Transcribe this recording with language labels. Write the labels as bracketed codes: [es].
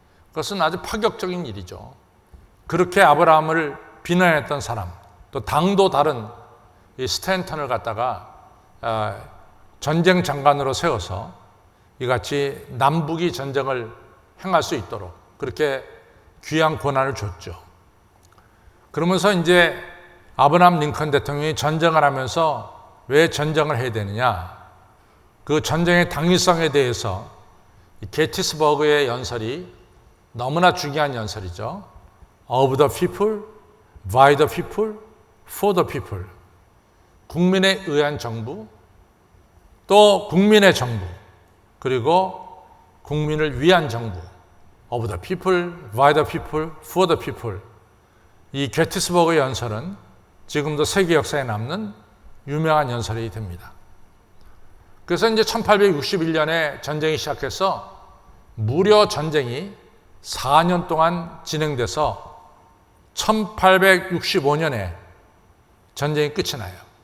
[ko] 그것은 아주 파격적인 일이죠. 그렇게 아브라함을 비난했던 사람, 또 당도 다른 이 스탠턴을 갖다가 전쟁 장관으로 세워서 이같이 남북이 전쟁을 행할 수 있도록 그렇게 귀한 권한을 줬죠. 그러면서 이제 아브라함 링컨 대통령이 전쟁을 하면서 왜 전쟁을 해야 되느냐, 그 전쟁의 당위성에 대해서 게티스버그의 연설이 너무나 중요한 연설이죠. [en] Of the people, by the people, for the people. [ko] 국민에 의한 정부, 또 국민의 정부, 그리고 국민을 위한 정부. [en] Of the people, by the people, for the people. [ko] 이 게티스버그 연설은 지금도 세계 역사에 남는 유명한 연설이 됩니다. 그래서 이제 1861년에 전쟁이 시작해서 무려 전쟁이 4년 동안 진행돼서 1865년에 전쟁이 끝이 나요.